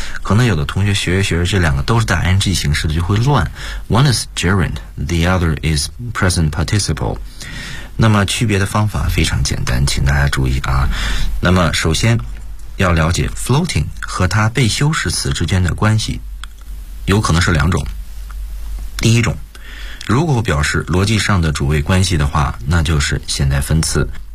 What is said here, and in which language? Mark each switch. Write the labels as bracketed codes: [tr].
[zh] 可能有的同学学着学着，这两个都是带 ing 形式的，就会乱。 [en] One is gerund, the other is present participle。 [zh] 那么区别的方法非常简单，请大家注意啊。那么首先要了解 floating 和它被修饰词之间的关系，有可能是两种。第一种，如果表示逻辑上的主谓关系的话，那就是现在分词。